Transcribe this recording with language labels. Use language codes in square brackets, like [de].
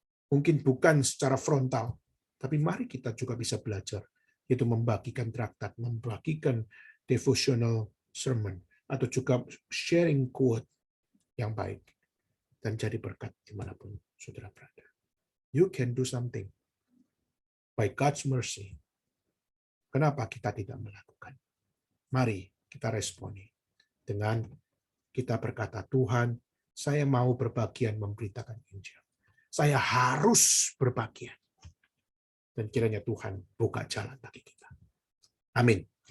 [id] Mungkin bukan secara frontal, tapi mari kita juga bisa belajar, yaitu membagikan traktat, membagikan [en] devotional sermon, [id] atau juga [en] sharing quote [id] yang baik, dan jadi berkat dimanapun saudara berada. [en] You can do something by God's mercy. [id] Kenapa kita tidak melakukan? Mari kita responi dengan kita berkata, Tuhan, saya mau berbagian memberitakan Injil. Saya harus berbagian. Dan kiranya Tuhan buka jalan bagi kita. Amin.